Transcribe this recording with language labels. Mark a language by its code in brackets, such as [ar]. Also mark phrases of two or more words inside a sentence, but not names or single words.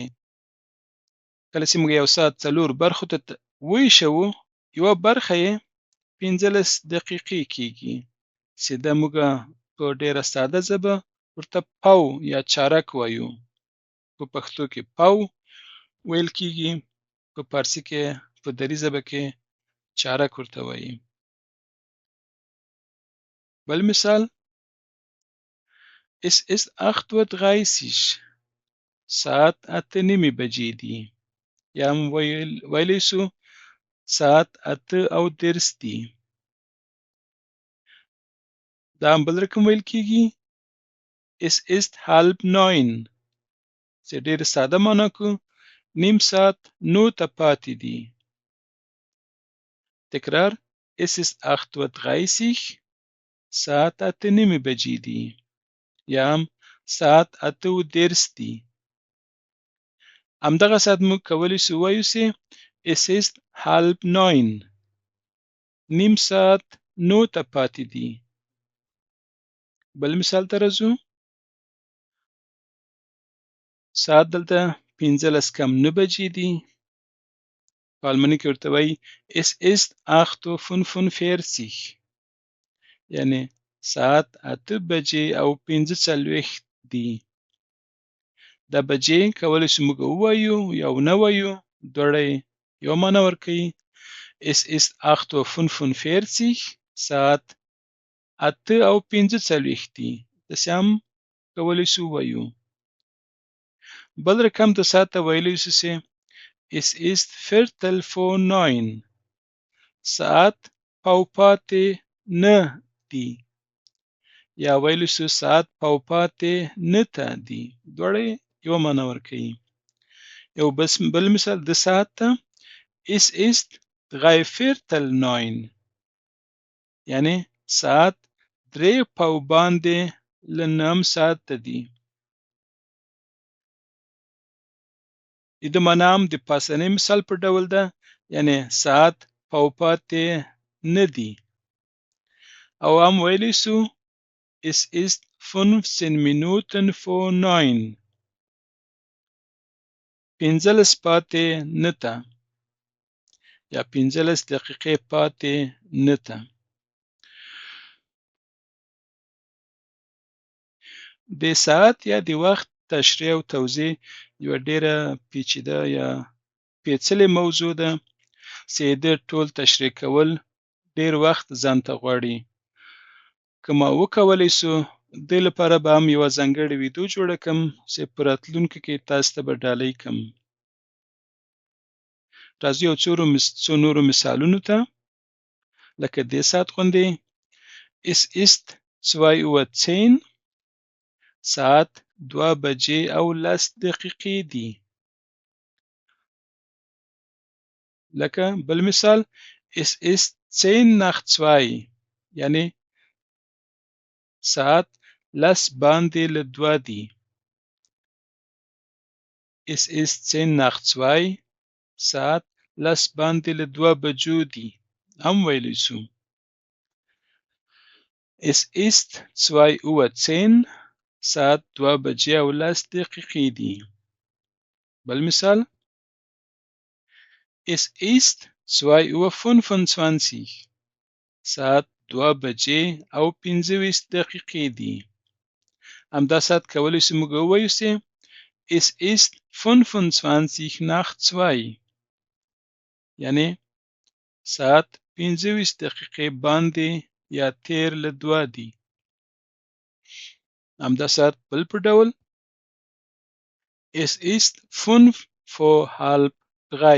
[ps] کله چې موږ یو ساعت څلور برخو ته ویشو یوه برخه یې 15 دقیقې کیږي چې دا موږ په ډیره ساده ژبه ورته پاو یا چارک وایو. په پښتو کې پاو ویل کیږي، په فارسي کې په دري ژبه کې چارک ورته وایي. بل مثال [de] es ist 8:30 [ps] ساعت 8:30 بجې دي یا هم ویلی شو ساعت 8:30 دي. دا هم بل رقم ویل کیږي [de] es ist 8:30 [ps] چې ډیر ساده معنا کو نیم ساعت نو ته پاتې دي. تکرار [de] es ist 8:30 [ps] ساعت 8:30 بجې دي یا هم ساعت 8:30 دي. همدغه ساعت موږ کولی شو ووایو چې [de] es ist 8:30 [ps] نیم ساعت نو ته پاتې دي. بل مثال ته راځو. ساعت دلته 15:09 بجې دي. په الماني کې ورته وایي [de] es ist 8:45 [ps] یعنی ساعت 8 بجې او 45 دي. دا بجې کولی شو موږ ووایو یا ونه وایو دواړه یو معنا ورکوي. [de] es ist 8:45 [ps] ساعت 8:45 دي. داسې هم کولی شو ووایو. بل رقم د ساعت ته ویلی شو چې [de] es ist viertel vor neun [ps] ساعت پاوپاتې 9 دي یا ویلی شو ساعت پاوپاتې 9 ته دي. دواړه یو معنا ورکوي. یو بل مثال د ساعت ته [de] es ist dreiviertel neun [ps] یعنی ساعت 3 پاوباندې له 9 ساعت ته دي. د معنا هم د پاسنۍ مثال په ډول ده یعنی ساعت پاوپاتې 9 دي. او هم ویلی شو [de] es ist 15 Minuten vor neun [ps] 15 پاتې 9 ته یا 15 دقیقې پاتې 9 ته. د ساعت یا د وخت تشریح او توضیح یوه ډیره پیچیده یا پیچلې موضوع ده چې د ټول تشریح کول ډیر وخت ځانته غواړي. که ما وکولی سو دې لپاره به هم یوه ځانګړې ویډیو جوړه کړم چې په راتلونکي کې تاسو ته به ډالۍ کړم. راځو یو څو نورو مثالونو ته لکه دې ساعت غوندې [de] es ist 2:10 [ps] ساعت 2 بجې او 10 دقیقې دي. لکه بل مثال [de] es ist 10 nach 2 [ps] یعنی ساعت 10 باندې له 2 دي. [de] es ist 10 nach 2 [ps] ساعت 10 باندې له 2 بجو دي هم ویلی شو. [de] es ist 2:10 [ps] ساعت 2 بجې او 10 دقیقې دي. بل مثال [de] es ist 2:25 [ps] ساعت 2 بجې او 25 دقیقې دي. همدا ساعت کولی شو موږ ووایو چې [de] es ist 25 nach 2 [ps] یعنی ساعت 25 دقیقې باندې یا تیر له 2 دي. همدا ساعت بل په ډول [de] Es ist 2:05.